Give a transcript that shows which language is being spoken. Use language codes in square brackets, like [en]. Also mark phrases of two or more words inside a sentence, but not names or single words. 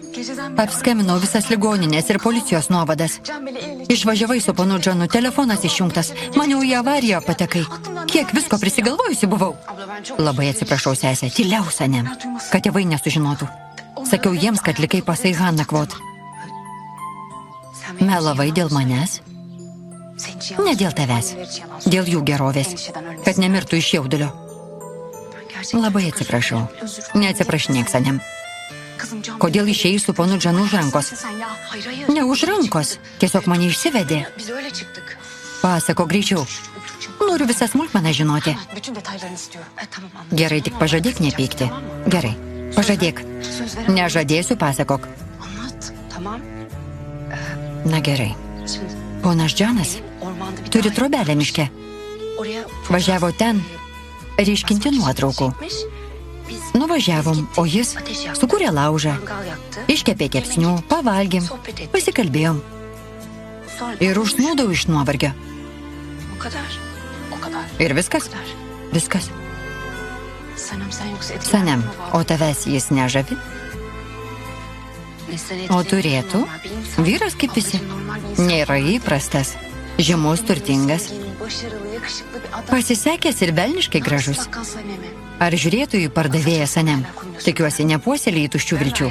[lt] Apskambinau visas ligoninės ir policijos nuovadas. Išvažiavai su ponu Džonu, telefonas išjungtas. Maniau, į avariją patekai. Kiek visko prisigalvojusi buvau. [tr] Abla ben çok... [lt] Labai atsiprašau, sesė, tyliau, Sanem, kad tėvai nesužinotų. Sakiau jiems, kad likai pas Aihan nakvot. [tr] Sen benim [lt] Melavai [tr] için [lt] dėl manęs, [tr] Senin için yalan [lt] ne dėl [tr] söylüyorum. [lt] tavęs, [tr] Benim için yalan [lt] dėl jų gerovės, [tr] Endişeden ölmesin. [lt] kad nemirtų iš jaudulio. [tr] Gerçekten [lt] Labai [tr] çok özür [lt] atsiprašau. [tr] dilerim. Özür dilerim. [lt] Neatsiprašinėk, Sanem. [tr] Kızım Can [lt] Kodėl [tr] Bey- [lt] išėjai su ponu Džanu už rankos? [tr] Sen ya. Hayır hayır. [lt] Ne už rankos, tiesiog mane išsivedė. [tr] Biz öyle çıktık. [lt] Pasako greičiau. Noriu visą smulkmeną žinoti. [tr] Bütün detaylarını istiyorum. Tamam anladım. [lt] Gerai, tik pažadėk nepykti. Gerai, pažadėk. [tr] Söz veremem. [lt] Nežadėsiu, pasakok. [tr] Anlat. Tamam. [lt] Na gerai. [tr] Şimdi [lt] Ponas Džanas [tr] ormanda bir [lt] turi [tr] daire [lt] trobelę miške. [tr] Oraya [lt] Važiavo ten ryškinti nuotraukų. [tr] çekmiş. Biz [lt] Nuvažiavom, o jis [tr] ateş yaktı. [lt] sukūrė laužą. [tr] Mangal yaktı. [lt] Iškepė kepsnių, pavalgėm, [tr] Sohbet ettik. [lt] pasikalbėjom [tr] Sonra [lt] ir užsnūdau iš nuovargio. [tr] O kadar. O kadar. [lt] Ir [tr] O [lt] viskas? [tr] kadar. [lt] Viskas. [tr] Sanem sen yoksa etkilendin [lt] Sanem, [tr] mi bu [lt] o tavęs jis nežavi? O turėtų? Vyras kaip visi. Nėra įprastas. Žymus, turtingas. Pasisekęs ir velniškai gražus. Ar žiūrėtų į pardavėją Sanem? Tikiuosi, nepuoselėjai tuščių vilčių.